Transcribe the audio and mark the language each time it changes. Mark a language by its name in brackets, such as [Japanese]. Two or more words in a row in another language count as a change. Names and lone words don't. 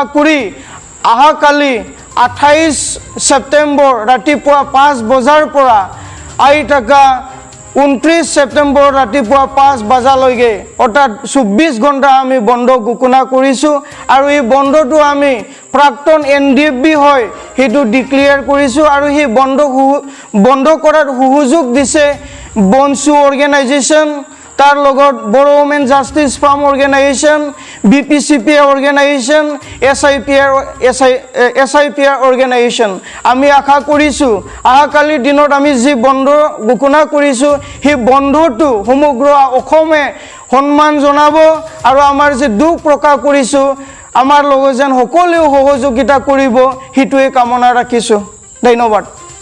[Assamese] কৰি আহাকালি 28 ছেপ্টেম্বৰ ৰাতিপুৱা 5 বজাৰ পৰা আইটাকা 29 ছেপ্টেম্বৰ ৰাতিপুৱা 5 বজালৈকে অৰ্থাৎ 24 ঘণ্টা আমি বন্ধ ঘোষণা কৰিছোঁ আৰু এই বন্ধটো আমি প্ৰাক্তন এনডিএফবি হয় হেতু ডিক্লেয়াৰ কৰিছোঁ আৰু এই বন্ধ কৰাৰ সুযোগ দিছে বনসু অৰ্গেনাইজেশ্যন তার লগত বড়ো ওমেন জাস্টিস ফার্ম অর্গানাইজেশন BPCPI অর্গানাইজেশন SIPR অর্গানাইজেশন আমি আশা কৰিছোঁ আহাকালিৰ দিনত আমি যি বন্ধ ঘোষণা কৰিছোঁ সেই বন্ধটো সমগ্ৰ অসমে সন্মান জনাব আৰু আমাৰ যে দুখ প্ৰকাশ কৰিছোঁ আমাৰ লগত যেন সকলোৱে সহযোগিতা কৰিব সেইটোৱে কামনা ৰাখিছোঁ ধন্যবাদ